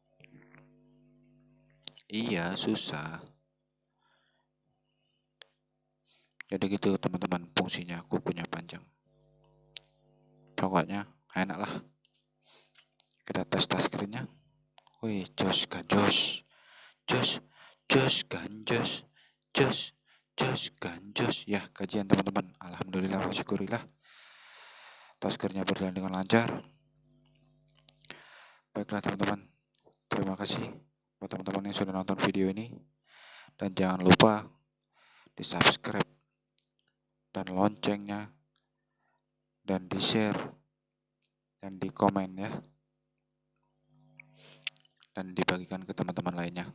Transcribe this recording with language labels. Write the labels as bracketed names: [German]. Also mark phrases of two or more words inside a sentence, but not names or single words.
[Indonesian] Iya, susah. Jadi gitu teman-teman, fungsinya kukunya panjang. Pokoknya enak lah. Kita tes touchscreen-nya. Wih, jos kan jos. Jos, jos kan jos. Jos, jos kan jos. Ya, kajian teman-teman. [Arabic] Alhamdulillah wa syukurillah. [Indonesian] Touchscreen-nya berjalan dengan lancar. Baiklah teman-teman, terima kasih buat teman-teman yang sudah nonton video ini. Dan jangan lupa di subscribe dan loncengnya, dan di share, dan di komen ya, dan dibagikan ke teman-teman lainnya.